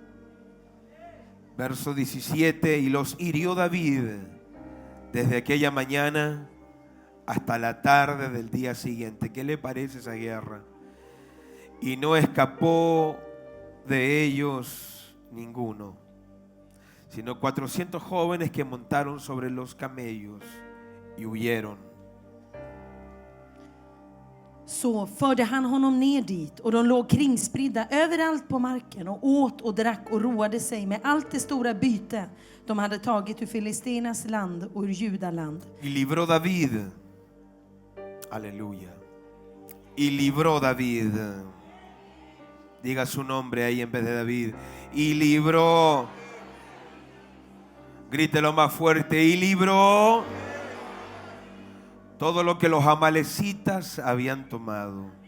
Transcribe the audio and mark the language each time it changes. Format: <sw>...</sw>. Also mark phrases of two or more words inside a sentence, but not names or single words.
<es>Verso 17, y los hirió David desde aquella mañana hasta la tarde del día siguiente. ¿Qué le parece esa guerra? Y no escapó de ellos ninguno, sino 400 jóvenes que montaron sobre los camellos y huyeron.</es> <sv>Så förde han honom ner dit, och de låg kringspridda överallt på marken och åt och drack och roade sig med allt det stora byte de hade tagit ur Filisternas land och ur Judaland.</sv> <es>Y libró David, aleluya, y libró David, diga su nombre ahí en vez de David, y libró, grítelo más fuerte, y libró todo lo que los amalecitas habían tomado.</es>